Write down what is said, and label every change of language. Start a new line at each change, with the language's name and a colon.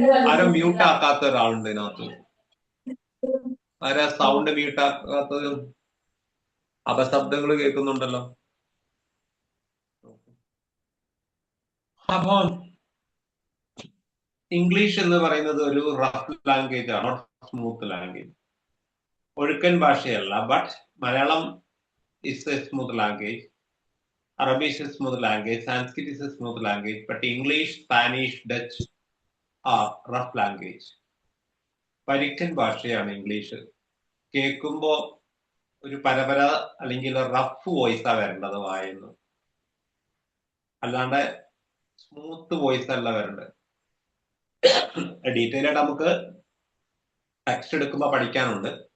Malayalam: ആരും മ്യൂട്ട് ആക്കാത്ത ഒരാളുണ്ട് ഇതിനകത്ത്. ആരാ സൗണ്ട് മ്യൂട്ട് ആക്കാത്തത്? അപശബ്ദങ്ങൾ കേൾക്കുന്നുണ്ടല്ലോ. അപ്പം ഇംഗ്ലീഷ് എന്ന് പറയുന്നത് ഒരു റഫ് ലാംഗ്വേജ് ആണ്, സ്മൂത്ത് ലാംഗ്വേജ്. ഒഴുക്കൻ ഭാഷയല്ല.
English: But Malayalam is a smooth language. Arabic is a smooth language. Sanskrit is a smooth language. But English, Spanish, Dutch are rough language.
Malayalam: പരുക്കൻ ഭാഷയാണ് ഇംഗ്ലീഷ്. കേൾക്കുമ്പോ ഒരു പരപര അല്ലെങ്കിൽ റഫ് വോയിസാ വരേണ്ടത് വായിന്ന്, അല്ലാണ്ട് സ്മൂത്ത് വോയിസ് അല്ല വരേണ്ടത്. ഡീറ്റെയിൽ ആയിട്ട് നമുക്ക് ടെക്സ്റ്റ് എടുക്കുമ്പോ പഠിക്കാനുണ്ട്.